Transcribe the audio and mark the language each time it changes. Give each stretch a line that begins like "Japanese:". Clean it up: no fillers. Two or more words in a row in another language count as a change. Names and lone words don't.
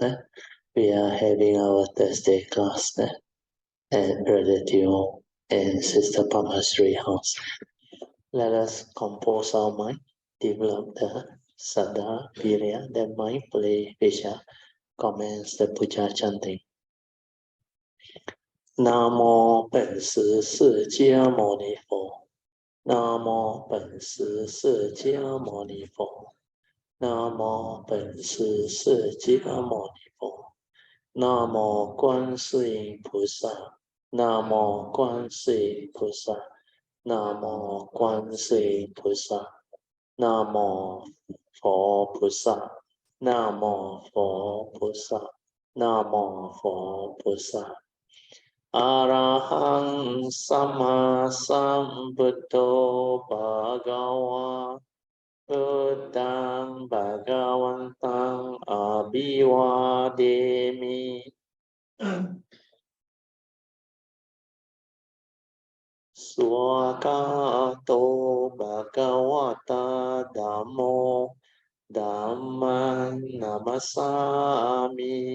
English: We are having our Thursday class at Brother Teo and Sister Pama's house. Let us compose our mind, develop the
Pali: Saddha, Virya,
English: then mindfully we shall commence the Puja chanting.
Chinese: 南无本师释迦牟尼佛。南无本师释迦牟尼佛。南无本师释迦牟尼佛。南无观世音菩萨。南无观世音菩萨。南无观世音菩萨。南无佛菩萨。南无佛菩萨。南无佛菩萨。
Pali: อะระหังสัมมาสัมพุทโธภะคะวะพุทธังภะคะวันตังอะภิวาเทมิ สุขโตภะคะวะตาธัมโมธัมมังนัมสสามิ